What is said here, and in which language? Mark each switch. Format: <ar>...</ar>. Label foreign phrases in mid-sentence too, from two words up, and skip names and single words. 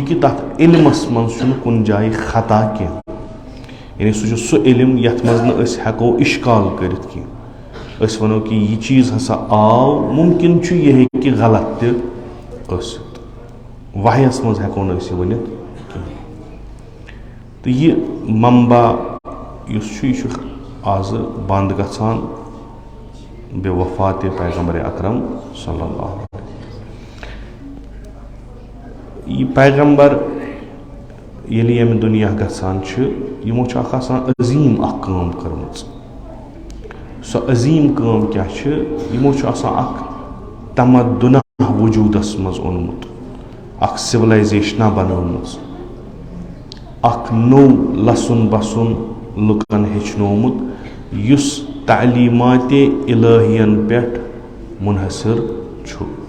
<ks>کہِ تتھ علمس منٛز چھُنہٕ کُنہِ جایہِ خطا کینٛہہ یعنی سُہ چھُ سُہ علم یتھ منٛز نہٕ أسۍ ہٮ۪کو اِشکال کٔرِتھ کینٛہہ أسۍ ونو کہِ یہِ چیٖز ہسا آو مُمکِن چھُ یہِ ہیٚکہِ غلط تہِ ٲسِتھ وحیس منٛز ہٮ۪کو نہٕ أسۍ یہِ ؤنِتھ کینٛہہ تہٕ یہِ منبع یُس چھُ یہِ چھُ آزٕ بنٛد گژھان بے وفات پیغمبر اکرم</ks> <ar>صلی اللہ علیہ وسلم</ar> <ks>یہِ پیغمبر ییٚلہِ ییٚمہِ دُنیا گژھان چھِ یِمو چھُ اکھ آسان عظیٖم اکھ کٲم کٔرمٕژ سۄ عظیٖم کٲم کیٛاہ چھِ یِمو چھُ آسان اکھ تمدُنہ وجوٗدس منٛز اوٚنمُت अख सिविलाइजेशना बनोमुत अख नौ लसन बसन लुकन हेचनोमुत युस तालीमात इलाहियन पेट मुनहसर छु।</ks>